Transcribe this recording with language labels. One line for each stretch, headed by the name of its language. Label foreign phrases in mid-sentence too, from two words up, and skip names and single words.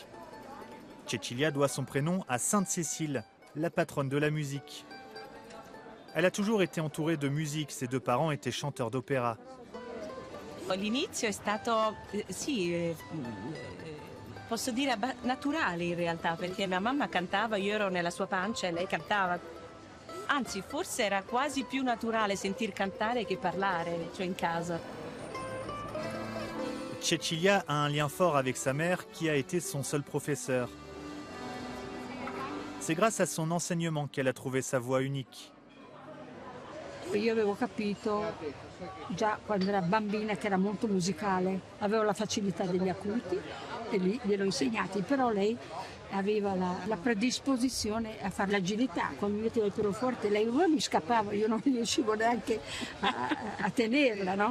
French: Cecilia doit son prénom à Sainte Cécile, la patronne de la musique. Elle a toujours été entourée de musique, ses deux parents étaient chanteurs d'opéra.
Italian: L'inizio è stato, posso dire naturale in realtà, perché mia mamma cantava, io ero nella sua pancia e lei cantava. Anzi, forse era quasi più naturale sentir cantare che parlare, cioè in casa.
French: Cecilia a un lien fort avec sa mère qui a été son seul professeur. C'est grâce à son enseignement qu'elle a trouvé sa voix unique.
Italian: Io avevo capito già quando era bambina che era molto musicale, avevo la facilità degli acuti e lì gliel'ho insegnati, però lei aveva la predisposizione a fare l'agilità. Quando mi metteva il pianoforte lei mi scappava, io non riuscivo neanche a tenerla, no?